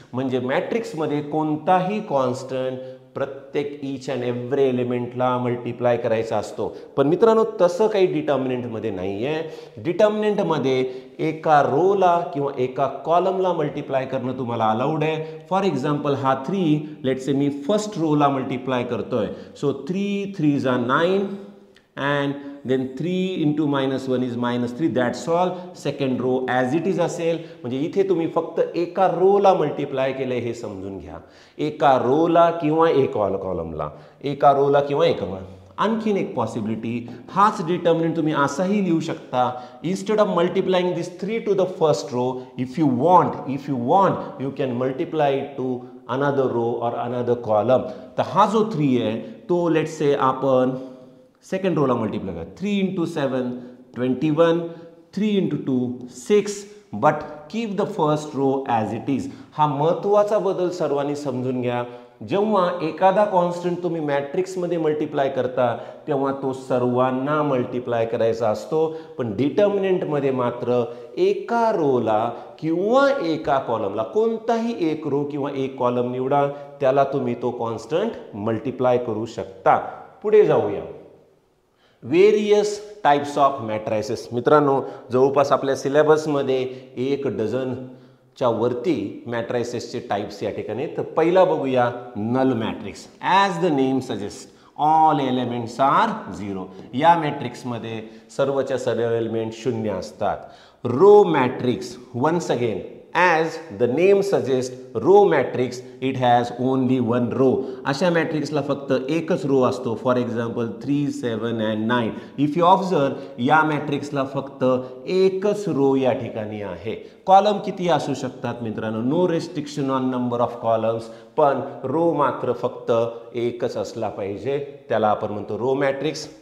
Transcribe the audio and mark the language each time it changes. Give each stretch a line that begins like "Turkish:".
Marathi: म्हणजे मॅट्रिक्समध्ये कोणताही कॉन्स्टंट प्रत्येक
English: each and every
Marathi: एलिमेंटला मल्टिप्लाय करायचा असतो. पण मित्रांनो तसं काही डिटर्मिनंटमध्ये नाही आहे. डिटर्मिनंटमध्ये एका रोला किंवा एका कॉलमला मल्टिप्लाय करणं तुम्हाला अलाउड आहे. फॉर एक्झाम्पल हा 3
English: let's say
Marathi: मी फर्स्ट रोला मल्टिप्लाय करतोय.
English: so
Marathi: 3 3 जा 9
English: and then 3 into -1 is -3. that's all. Second row as it is
Marathi: असेल. म्हणजे इथे तुम्ही फक्त एका रोला मल्टिप्लाय केलं हे समजून घ्या. एका रोला किंवा एका कॉलमला, एका रोला किंवा एका. आणखीन एक पॉसिबिलिटी हाच डिटर्मिनंट तुम्ही असाही लिहू शकता.
English: Instead of multiplying this 3 to the first row if you want you can multiply to another row or another column.
Marathi: तर हा जो 3 आहे तो
English: let's say
Marathi: आपण सेकंड रोला मल्टिप्लाय करा.
English: 3 into 7 21, 3 into 2 6. But keep the first row as it is.
Marathi: हा महत्त्वाचा बदल सर्वांनी समजून घ्या. जेव्हा एखादा कॉन्स्टंट तुम्ही मॅट्रिक्समध्ये मल्टिप्लाय करता तेव्हा तो सर्वांना मल्टिप्लाय करायचा असतो. पण डिटर्मिनंटमध्ये मात्र एका रोला किंवा एका कॉलमला कोणताही एक रो किंवा एक कॉलम निवडा त्याला तुम्ही तो कॉन्स्टंट मल्टिप्लाय करू शकता. पुढे जाऊया
English: Various types of matrices.
Marathi: मित्रांनो जवळपास आपल्या सिलेबसमध्ये 1 डझनच्या वरती मॅट्रायसेसचे टाइप्स या ठिकाणी. तर पहिला बघूया null matrix.
English: As the name suggest all elements are 0.
Marathi: या मॅट्रिक्समध्ये सर्वच्या सर्व एलिमेंट 0 असतात.
English: Row matrix once again as the name suggests row matrix it has only one row.
Marathi: अशा मॅट्रिक्सला फक्त एकच रो असतो. For example 3 7 and 9.
English: if you observe
Marathi: या मॅट्रिक्सला फक्त एकच रो या ठिकाणी आहे. कॉलम किती असू शकतात मित्रांनो?
English: No restriction on number of columns.
Marathi: पण रो मात्र फक्त एकच असला पाहिजे त्याला आपण म्हणतो रो मॅट्रिक्स.